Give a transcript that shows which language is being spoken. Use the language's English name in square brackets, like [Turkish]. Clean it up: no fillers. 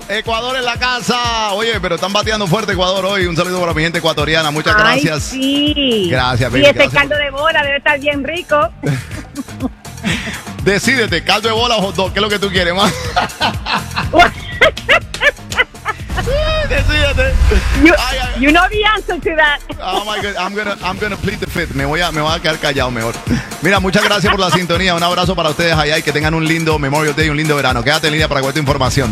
[Spanish] Ecuador en la casa. Oye, pero están bateando fuerte Ecuador hoy. Un saludo para mi gente ecuatoriana, muchas gracias. Ay, sí. Gracias, baby. Y este caldo de bola debe estar bien rico. Decídete, caldo de bola o hot dog, ¿qué es lo que tú quieres más? Decídate. [English] You know the answer to that. Oh my God, I'm gonna plead the fifth. [Spanish] Me voy a quedar callado mejor. Mira, muchas gracias por la sintonía. Un abrazo para ustedes allá y que tengan un lindo Memorial Day y un lindo verano. Quédate en línea para cualquier información.